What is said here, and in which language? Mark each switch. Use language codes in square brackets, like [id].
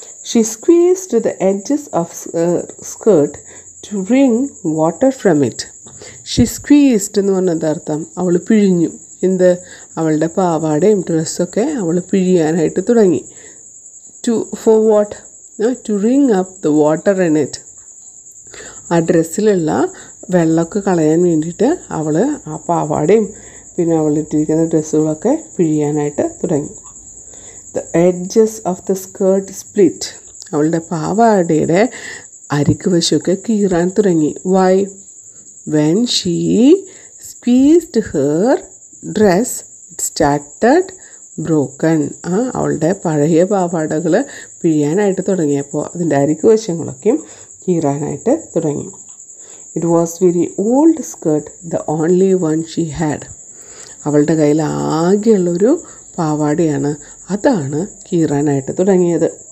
[en] She squeezed the edges of skirt to wring water from it. She squeezed [ml] എന്ന് പറഞ്ഞ അർത്ഥം, അവൾ പിഴിഞ്ഞു. എന്ത്, അവളുടെ പാവാടയും ഡ്രസ്സൊക്കെ അവൾ പിഴിയാനായിട്ട് തുടങ്ങി. [en] For what? To wring up the water in it. [ml] ആ ഡ്രസ്സിലുള്ള വെള്ളമൊക്കെ കളയാൻ വേണ്ടിയിട്ട് അവൾ ആ പാവാടയും പിന്നെ അവളിട്ടിരിക്കുന്ന ഡ്രസ്സുകളൊക്കെ പിഴിയാനായിട്ട് തുടങ്ങി. [en] The edges of the skirt split. [ml] അവളുടെ പാവാടയുടെ അരികു വശമൊക്കെ കീറാൻ തുടങ്ങി. [en] Why? When she squeezed her dress, it started broken. [ml] അവളുടെ പഴയ പാവാടകൾ പിഴിയാനായിട്ട് തുടങ്ങിയപ്പോൾ അതിൻ്റെ അരികു വശങ്ങളൊക്കെയും കീറാനായിട്ട് തുടങ്ങി. [en] It was very old skirt, the only one she had. [ml] അവളുടെ കയ്യിൽ ആകെയുള്ളൊരു പാവാടയാണ്, അതാണ് കീറാനായിട്ട് തുടങ്ങിയത്.